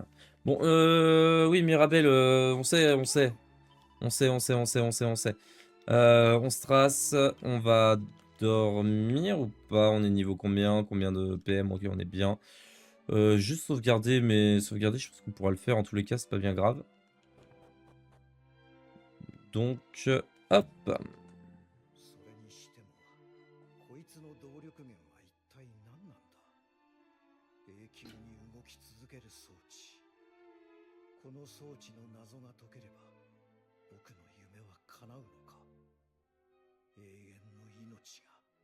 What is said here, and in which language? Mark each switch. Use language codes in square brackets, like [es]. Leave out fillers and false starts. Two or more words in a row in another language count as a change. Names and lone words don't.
[fr] Bon, oui, Mirabelle, on sait. On se trace, on va dormir ou pas? On est niveau combien? Combien de PM? Ok, on est bien. Juste sauvegarder, mais sauvegarder, je pense qu'on pourra le faire en tous les cas, c'est pas bien grave. Donc, hop. [ja] それにしてもこいつの動力源は一体何なんだ。永久に動き続ける装置。この装置の謎が解ければ僕の夢は叶うのか。永遠の命が。